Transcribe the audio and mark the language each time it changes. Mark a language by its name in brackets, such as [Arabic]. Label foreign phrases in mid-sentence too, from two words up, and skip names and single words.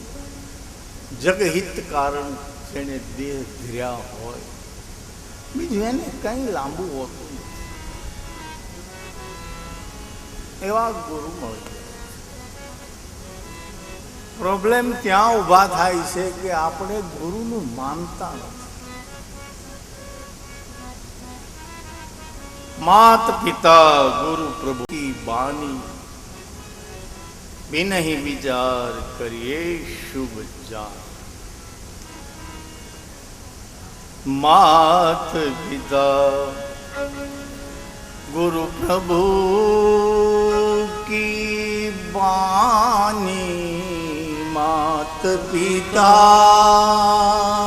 [Gujarati] જગહિત કારણ જેને દેહ ધીર્યા હોય, બીજું એને કંઈ લાંબુ હોતું નથી. એવા ગુરુ મળે. પ્રોબ્લેમ ત્યાં ઊભા થાય છે કે આપણે ગુરુનું માનતા નથી. [Awadhi] मात पिता गुरु प्रभु की बानी, बिन ही विचार करिए शुभ जान. मात पिता गुरु प्रभु की बानी, मात पिता